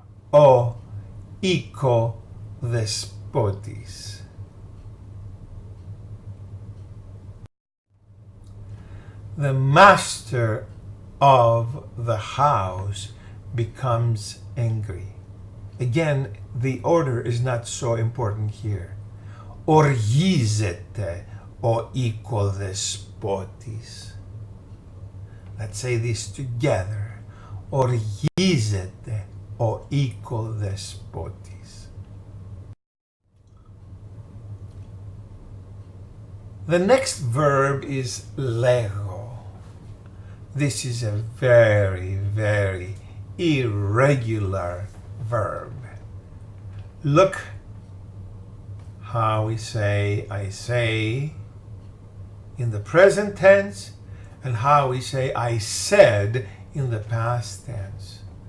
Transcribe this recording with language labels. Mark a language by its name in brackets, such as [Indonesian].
[Greek] Ο οικοδεσπότης. [English] The master of the house becomes angry. Again, the order is not so important here. [Greek] Οργίζεται ο οικοδεσπότης. [English] Let's say this together. [Greek] Οργίζεται ο οικοδεσπότης. [English] The next verb is λέγω. This is a very, very irregular verb. Look how we say I say in the present tense and how we say I said in the past tense.